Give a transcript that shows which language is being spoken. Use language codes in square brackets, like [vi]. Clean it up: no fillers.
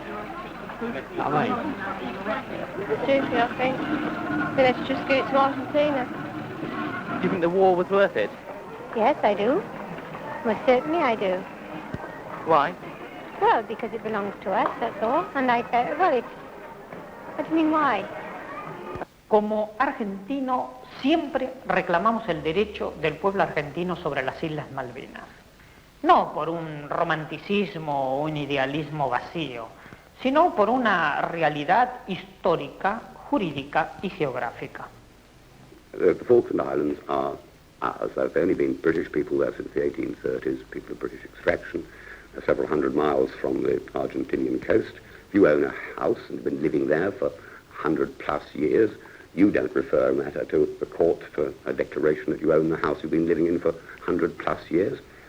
[en] You know what I mean? Stupid, I think. Let's just go to Argentina. Do you think the war was worth it? Yes, I do. Well, certainly I do. Why? Well, because it belongs to us, that's all. And what do you mean, why? [es] Como argentino, siempre reclamamos el derecho del pueblo argentino sobre las Islas Malvinas. No por un romanticismo o un idealismo vacío, sino por una realidad histórica, jurídica y geográfica. [en] The Falkland Islands are ours. There's only been British people there since the 1830s, people of British extraction, several hundred miles from the Argentinian coast. If you own a house and have been living there for 100 plus years, you don't refer a matter to the court for a declaration that you own the house you've been living in for 100 plus years.